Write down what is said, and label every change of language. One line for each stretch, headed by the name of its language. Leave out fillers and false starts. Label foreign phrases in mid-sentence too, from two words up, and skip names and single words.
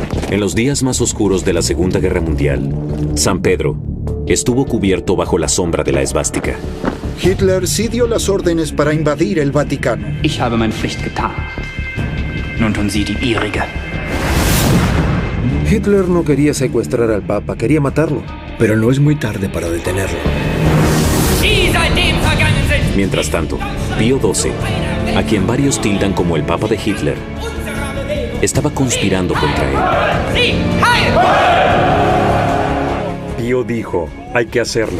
Spanish: En los días más oscuros de la Segunda Guerra Mundial, San Pedro estuvo cubierto bajo la sombra de la esvástica. Hitler sí dio las órdenes para invadir el Vaticano.
German: Ich habe meine Pflicht getan. Nun tun Sie die Ihrige.
Spanish: Hitler no quería secuestrar al Papa, quería matarlo. Pero no es muy tarde para detenerlo. Mientras tanto, Pío XII, a quien varios tildan como el Papa de Hitler, estaba conspirando contra él. Pío dijo, hay que hacerlo.